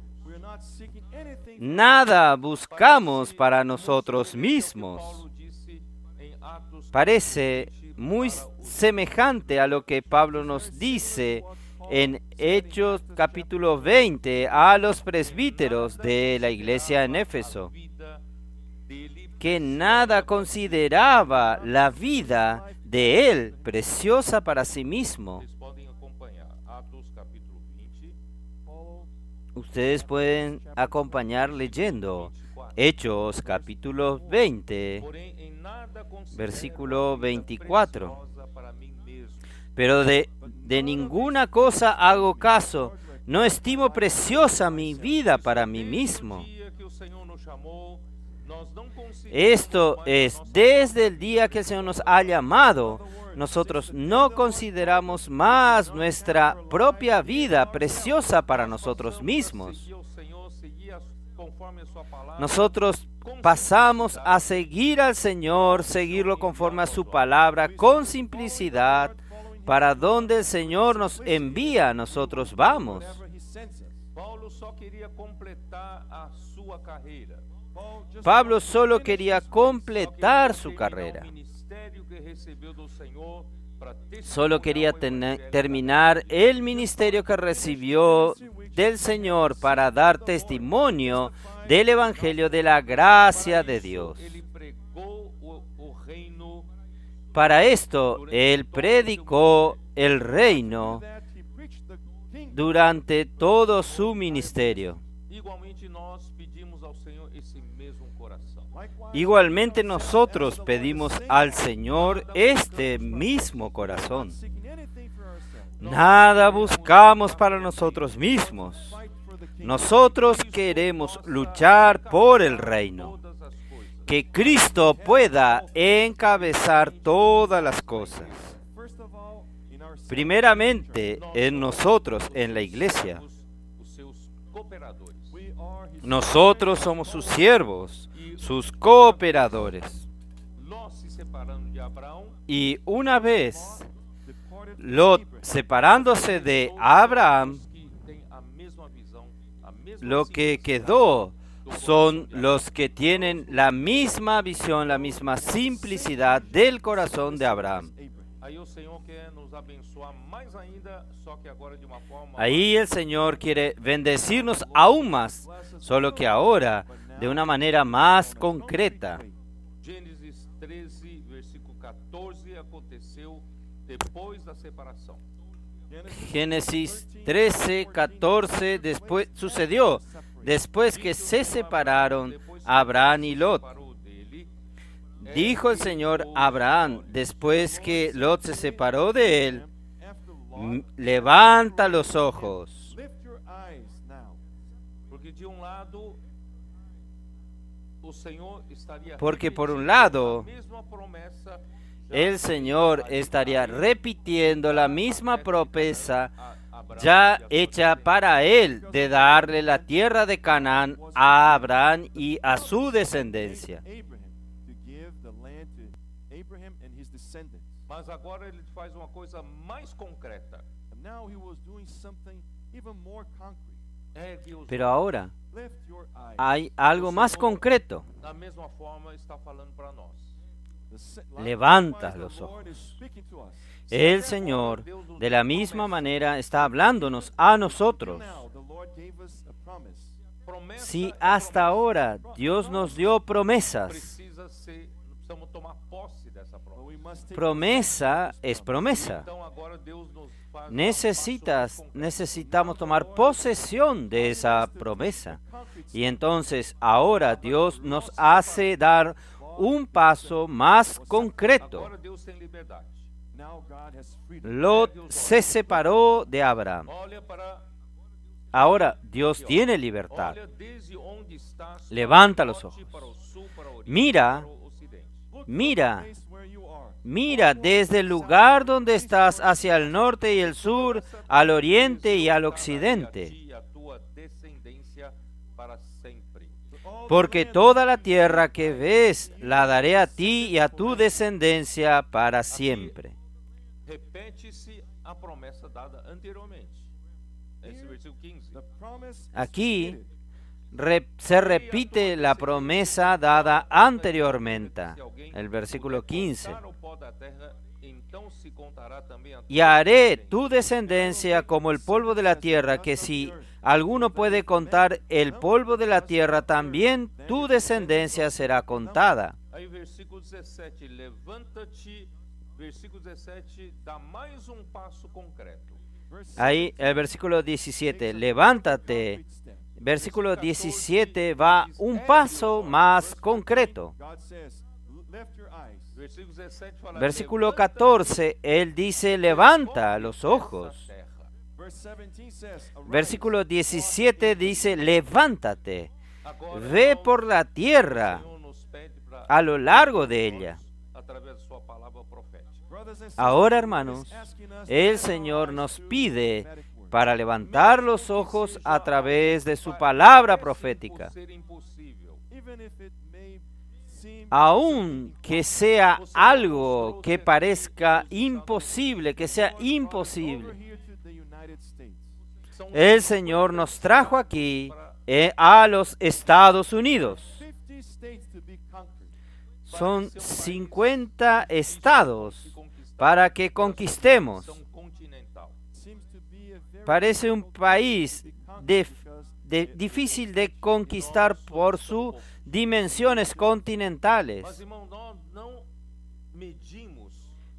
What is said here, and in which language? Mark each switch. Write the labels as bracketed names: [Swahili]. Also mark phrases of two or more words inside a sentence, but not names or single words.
[English] we are not seeking anything [Spanish] Nada buscamos para nosotros mismos. [Portuguese] Paulo disse em Atos [Spanish] Parece muy semejante a lo que Pablo nos dice en Hechos capítulo 20 a los presbíteros de la iglesia en Éfeso, [Portuguese] vida dele [Spanish] que nada consideraba la vida de él preciosa para sí mismo. [Portuguese] vocês podem acompanhar. Atos capítulo 20, [English] follow [Spanish] Ustedes pueden acompañar leyendo Hechos capítulo 20, [Portuguese] porém em nada considero versículo a vida 24. preciosa para mim mesmo. [Spanish] Pero de ninguna cosa hago caso, no estimo preciosa mi vida para mí mismo. [Portuguese] Desde o dia que o Senhor nos chamou, nós não consideramos [Spanish] Esto [Portuguese] mais [Spanish] es, [Portuguese] a nossa [Spanish] desde el día que el Señor nos ha llamado, nosotros no consideramos más nuestra propia vida preciosa para nosotros mismos. [Portuguese] seguir o Senhor, seguir conforme a sua palavra. [Spanish] Nosotros pasamos a seguir al Señor, seguirlo conforme a su palabra, con simplicidad, para donde el Señor nos envía, nosotros vamos. [English] wherever he sends us. [Portuguese] Paulo só queria completar a sua carreira. [English] Paul just [Spanish] Pablo solo quería completar su carrera. [Portuguese] O ministério que recebeu do Senhor para [Spanish] Solo quería [Portuguese] testemunhar o evangelho [Spanish] terminar el ministerio que recibió del Señor para dar testimonio del Evangelio de la gracia de Dios. [Portuguese] Ele pregou o reino [Spanish] para esto, Él predicó el reino [English] that he preached the kingdom. [Spanish] durante todo su ministerio. [Portuguese] Igualmente nós pedimos ao Senhor esse mesmo coração. [English] Likewise, [Spanish] Igualmente nosotros pedimos al Señor este mismo corazón. [English] seeking anything for ourselves. [Spanish] Nada buscamos para nosotros mismos. [English] Fight for the kingdom. [Spanish] Nosotros queremos luchar por el reino. [Portuguese] Todas as coisas. [Spanish] Que Cristo pueda encabezar todas las cosas. [English] First of all, in our [Spanish] Primeramente en nosotros, en la iglesia. [Portuguese] Os seus cooperadores. [English] we are his [Spanish] Nosotros somos sus siervos, sus cooperadores. [Portuguese] Ló se separando de Abraão, [Spanish] Y una vez [English] departed from Lot Abraham. [Spanish] separándose de Abraham, [Portuguese] que têm a mesma visão, a mesma [Spanish] lo que [Portuguese] simplicidade [Spanish] quedó [Portuguese] do [Spanish] son [Portuguese] coração de [Spanish] los que tienen la misma visión, la misma simplicidad del corazón de Abraham. Abraham. [Portuguese] Aí o Senhor quer nos abençoar mais ainda, só que agora de uma forma [Spanish] Ahí el Señor quiere bendecirnos aún más, solo que ahora de una manera más concreta. [Portuguese] Gênesis 13, versículo 14, aconteceu depois da separação. [Spanish] Génesis 13, 14, después sucedió después que se separaron Abraham y Lot. [Portuguese] Separou dele, [Spanish] Dijo el Señor a Abraham, después que Lot se separó de él, [English] After Lot, [Spanish] levanta los ojos, [English] lift your eyes now. [Portuguese] porque de um lado o Senhor estaria [Spanish] Porque por un [Portuguese] repetindo [Spanish] lado, [Portuguese] a mesma promessa [Spanish] el Señor estaría repitiendo la misma promesa [Portuguese] a Abraão [Spanish] ya [Portuguese] e a sua [Spanish] hecha [Portuguese] descendência. [Spanish] para él de darle la tierra de Canaán a Abraham y a su descendencia. [English] Abraham to give the land to Abraham and his descendants. [Portuguese] Mas agora ele faz uma coisa mais concreta. [English] And now he was doing something even more concrete. [Portuguese] Ergue os [Spanish] Pero ahora [English] Lift your eyes. [Spanish] hay algo más concreto. [Portuguese] Da mesma forma está falando para nós. [Spanish] Levanta [English] Likewise, [Spanish] los [English] the Lord [Spanish] ojos. [English] is speaking to us. [Spanish] El Señor de la misma manera está hablándonos a nosotros. [English] Now the Lord gave us a promise. [Portuguese] Promessa [Spanish] Si [Portuguese] é [Spanish] hasta [Portuguese] promessa. [Spanish] ahora Dios nos dio promesas, [Portuguese] Precisamos tomar posse dessa [English] But [Portuguese] promessa. [English] we must take [Spanish] promesa es promesa. [Portuguese] Então agora Deus nos faz [Spanish] Necesitamos tomar posesión de esa promesa. Y entonces ahora Dios nos hace dar un paso más concreto. [Portuguese] Agora Deus tem liberdade. [English] Now God has freedom. [Spanish] Lot se separó de Abraham. [Portuguese] Olha para [Spanish] Ahora Dios tiene libertad. [Portuguese] olha desde onde estás. [Spanish] Levanta [Portuguese] para o [Spanish] los [Portuguese] norte, [Spanish] ojos. [Portuguese] para o sul, para o oriente, [Spanish] Mira, [Portuguese] para o ocidente. [English] Look [Spanish] Mira, [English] from the place where you are. [Spanish] mira desde el lugar donde estás hacia el norte y el sur, al oriente y al [Portuguese] A [Spanish] occidente. [Portuguese] ti e a tua descendência para sempre. [Spanish] Porque toda la tierra que ves la daré a ti y a tu descendencia para siempre. [Portuguese] Repete-se a promessa dada anteriormente. Esse versículo 15. [English] The promise is [Spanish] Aquí [English] repeated. [Spanish] se repite la promesa dada anteriormente, el versículo 15. [Portuguese] Contar o pó da terra, então se contará também a [Spanish] Y [Portuguese] tua [Spanish] haré [Portuguese] descendência. [Spanish] tu descendencia como el polvo de la tierra, que si alguno puede contar el polvo de la tierra, también tu descendencia será contada. [Portuguese] Aí versículo 17, levanta-te, versículo 17 dá mais um passo concreto. [English] Verse [Spanish] Ahí el versículo 17, levántate. [English] concrete step. [Spanish] Versículo 17 va un paso más concreto. [English] God says, lift your eyes. [Portuguese] Versículo 17 fala, [Spanish] Versículo [Portuguese] "Levanta-te [Spanish] 14, él dice, levanta los ojos. [Portuguese] dessa terra." [English] Verse 17 says, "Arise, [Spanish] Versículo 17 dice, levántate, [Portuguese] Agora, [Spanish] ve [Portuguese] irmãos, [Spanish] por la [Portuguese] o [Spanish] tierra [Portuguese] Senhor nos pede pra [Spanish] a lo largo de ella. [Portuguese] através de sua palavra profética. [English] brothers and sisters, [Spanish] Ahora, [English] He is [Spanish] hermanos, [English] asking us to [Spanish] el [English] lift our [Spanish] Señor [English] eyes [Spanish] nos [English] to [Spanish] pide [English] the prophetic word. [Spanish] para levantar los ojos a través de su palabra [Portuguese] Parece [Spanish] profética. [Portuguese] ser impossível. [English] Even if it may seem [Spanish] Aun que sea algo que parezca imposible, que sea [English] over [Spanish] imposible, [English] here to the United States. [Portuguese] São [Spanish] el Señor nos trajo aquí a los Estados Unidos. [English] 50 states to be conquered. [Spanish] Son 50 estados para que conquistemos. [Portuguese] São continental. [English] Seems to be a very [Spanish] Parece un país [English] big conquest [Spanish] de- [English] because [Spanish] difícil de conquistar por sus dimensiones continentales. [Portuguese] Mas, irmão, nós não medimos